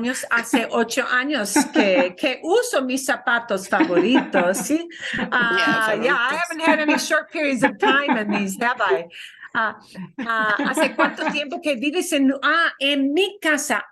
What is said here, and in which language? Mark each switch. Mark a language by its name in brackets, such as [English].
[Spanish] Hace 8 años que uso mis zapatos favoritos, ¿sí? [English] I haven't had any short periods of time in these, have I? [Spanish] ¿Hace cuánto tiempo que vives en mi casa?